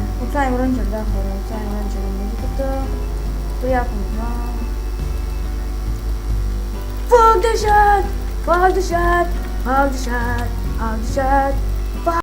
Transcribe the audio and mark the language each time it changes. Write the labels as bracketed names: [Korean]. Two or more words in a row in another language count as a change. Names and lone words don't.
[Bulgarian] От Слайм Рънчер, да хора, от Слайм Рънчер е музиката. Приятно знам. [English] Fuck the shit! Fuck the shit! Fuck the shit! Fuck the shit!